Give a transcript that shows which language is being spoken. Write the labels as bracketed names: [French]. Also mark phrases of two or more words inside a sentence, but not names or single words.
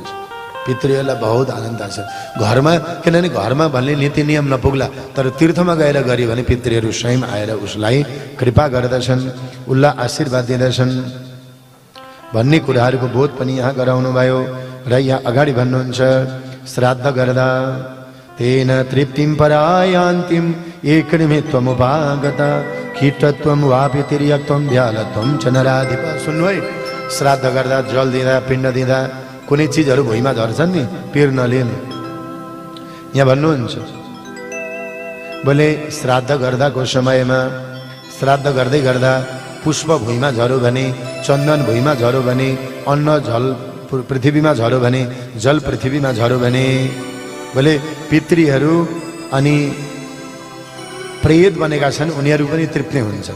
[Nepali] पितृहरूलाई बहुत आनन्द छ घरमा, किनभने घरमा भन्ने नीति नियम नपुग्ला, तर तीर्थमा गएर गऱ्यो भने पितृहरू स्वयं आएर उसलाई कृपा गर्दछन्, उसलाई आशीर्वाद दिँदछन् भन्ने कुराहरूको बोध पनि यहाँ गराउनु भयो। र यहाँ अगाडि भन्नुहुन्छ, श्राद्ध गर्दा [Sanskrit] तेन तृप्तिं परायान्तिं एकनिमित्वमुपागत कीटत्वम वापि तिर्यक्त्वम भ्यालत्वम च नराधिप। [Nepali] सुन्नु है, श्राद्ध गर्दा जल दिँदा पिण्ड दिँदा कुनै चिजहरू भुइँमा झर्छन् नि, पिर नलिनु। यहाँ भन्नुहुन्छ बोले श्राद्ध गर्दाको समयमा श्राद्ध गर्दै गर्दा पुष्प भुइँमा झर्यो भने, चन्दन भुइँमा झर्यो भने, अन्न जल पृथ्वीमा झर्यो भने, जल पृथ्वीमा झर्यो भने बोले पितृहरू अनि प्रेत बनेका छन् उनीहरू पनि तृप्ति हुन्छन्।